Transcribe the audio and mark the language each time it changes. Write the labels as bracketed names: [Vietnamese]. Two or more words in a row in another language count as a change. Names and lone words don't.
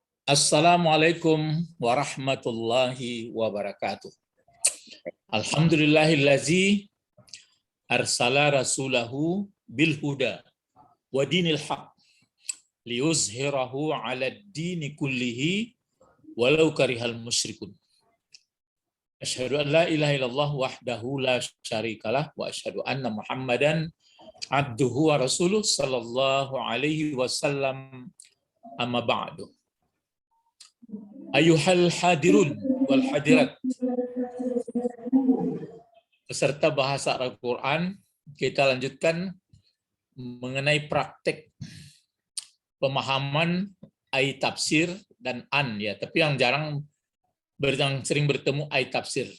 [Arabic] السلام عليكم ورحمة الله وبركاته. الحمد لله الذي أرسل رسوله بالهدى ودين الحق ليظهره على الدين كله ولو كره المشركون. أشهد أن لا إله إلا الله وحده لا شريك له وأشهد أن محمدا عبده ورسوله صلى الله عليه وسلم أما بعد. أيها الحاضرون والحاضرات, [Indonesian] peserta bahasa Al-Quran, kita lanjutkan mengenai praktek pemahaman ayat tafsir dan an, ya. Tapi yang sering bertemu ayat tafsir.